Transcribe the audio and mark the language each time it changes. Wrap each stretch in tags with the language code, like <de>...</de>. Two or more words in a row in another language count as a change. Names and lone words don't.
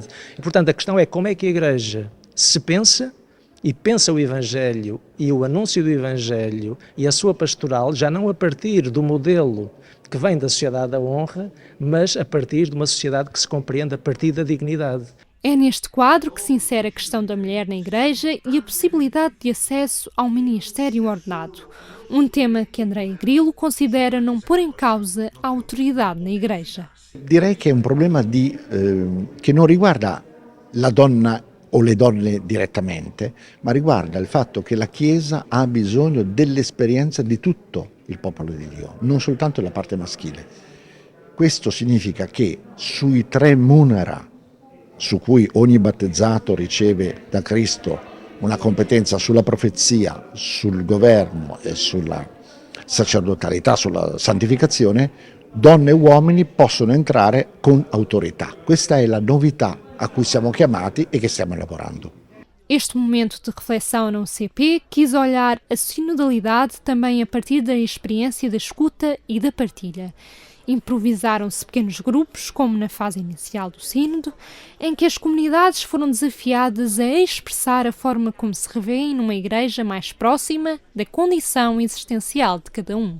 <pt>E, portanto, a questão é como é que a Igreja se pensa e pensa o Evangelho e o anúncio do Evangelho e a sua pastoral já não a partir do modelo que vem da sociedade da honra, mas a partir de uma sociedade que se compreende a partir da dignidade. É neste quadro que se insere a questão da mulher na Igreja e a possibilidade de acesso ao ministério ordenado, um tema que Andrea Grillo considera não pôr em causa a autoridade na Igreja.</pt> <it>Direi che è un problema che non riguarda la donna o le donne direttamente, ma riguarda il fatto che la Chiesa ha bisogno dell'esperienza di tutto il popolo di Dio, non soltanto la parte maschile. Questo significa che sui 3 munera su cui ogni battezzato riceve da Cristo una competenza sulla profezia, sul governo e sulla sacerdotalità, sulla santificazione, donne e uomini possono entrare con autorità. Questa è la novità a cui siamo chiamati e che stiamo lavorando.</it> <pt>Este momento de reflexão na UCP quis olhar a sinodalidade também a partir da experiência da escuta e da partilha. Improvisaram-se pequenos grupos, como na fase inicial do sínodo, em que as comunidades foram desafiadas a expressar a forma como se revêem numa igreja mais próxima da condição existencial de cada um.</pt>